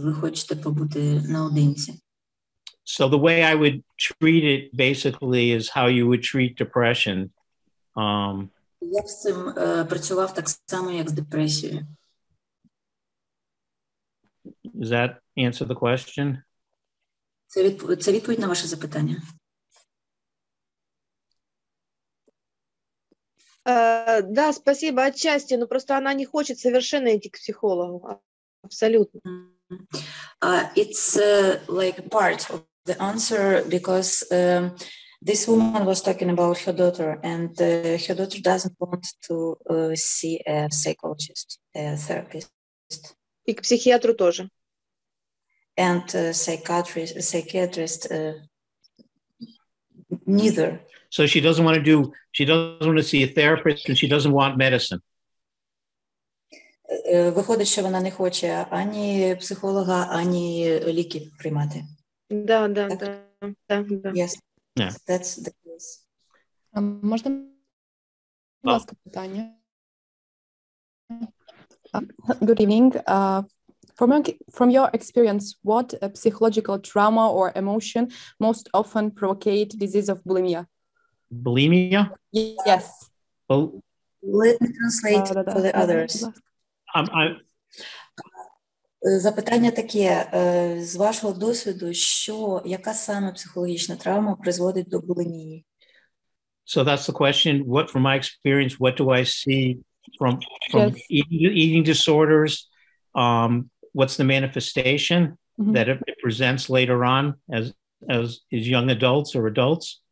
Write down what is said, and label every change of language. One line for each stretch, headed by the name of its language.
Ukrainian: Ви хочете побути наодинці.
English: So the way I would treat it basically is how you would treat depression.
Ukrainian: Я з цим працював так само, як з депресією.
English: Does that answer the question?
Ukrainian: Це відповідь на ваше запитання.
Russian: Да, спасибо отчасти, но просто она не хочет совершенно идти к психологу.
Ukrainian: Абсолютно.
English: It's like a part of the answer because this woman was talking about her daughter, and her daughter doesn't want to see a psychologist, a therapist.
Russian: И к психиатру тоже.
English: And psychiatrist neither. So she doesn't want to see a therapist, and she doesn't want medicine.
Ukrainian: Виходить, що вона не хоче ані психолога, ані ліки приймати.
Russian: Да.
English: Yes. Yeah. That's the case.
Ukrainian: Можна, будь ласка, питання?
English: Good evening. From your experience, what psychological trauma or emotion most often provocate disease of bulimia? Bulimia? Yes. Let me translate for the others.
Ukrainian: Запитання таке, з вашого досвіду, яка саме психологічна травма призводить до булімії?
English: So that's the question. What, from my experience, what do I see from Yes. eating disorders? What's the manifestation that it presents later on as young adults or adults?